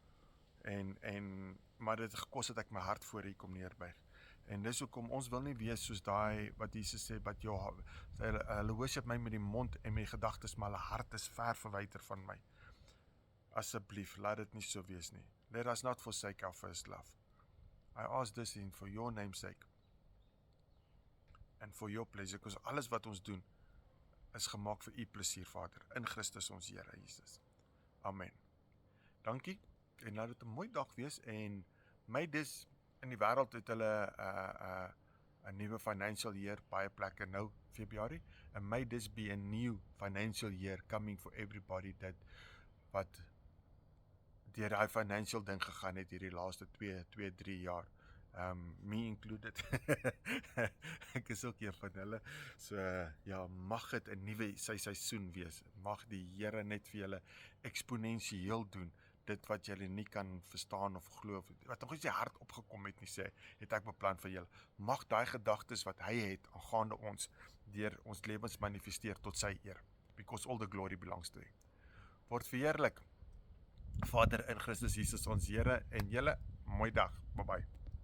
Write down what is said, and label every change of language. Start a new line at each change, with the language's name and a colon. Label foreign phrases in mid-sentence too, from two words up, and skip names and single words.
Afrikaans: Maar dit gekos het ek my hart voor u kom neerbuig. En dis hoekom ons wil nie wees soos daai wat Jesus sê, but hulle worship my met die mond en met die gedagtes, maar hulle hart is ver verwyder van my. Asseblief, laat dit nie so wees nie.
English: Let us not forsake our first love. I ask this in for your name's sake. And for your pleasure, because
Afrikaans: alles wat ons doen, is gemaak vir u plesier, Vader, in Christus ons Here Jesus. Amen. Dankie, en laat dit 'n mooi dag wees, en my dis in die wêreld het hulle 'n nuwe
English: financial year,
Afrikaans: baie plekke nou, Februarie,
English: and may this be a new financial year coming for everybody
Afrikaans: wat deur daai financial ding gegaan het hierdie laaste 2-3 jaar.
English: Me included.
Afrikaans: Ek is ook een van hulle. So ja, mag dit 'n nuwe seisoen wees. Mag die Here net vir julle eksponensieel doen. Dit wat julle nie kan verstaan of glo, wat nog eens die hart opgekom het nie, sê, het ek beplan vir julle. Mag daai gedagtes wat hy het aangaande ons deur ons lewens manifesteer tot sy eer.
English: Because all the glory belongs to him.
Afrikaans: Word verheerlik. Vader in Christus Jesus ons Here, en julle mooi dag.
English: Bye bye.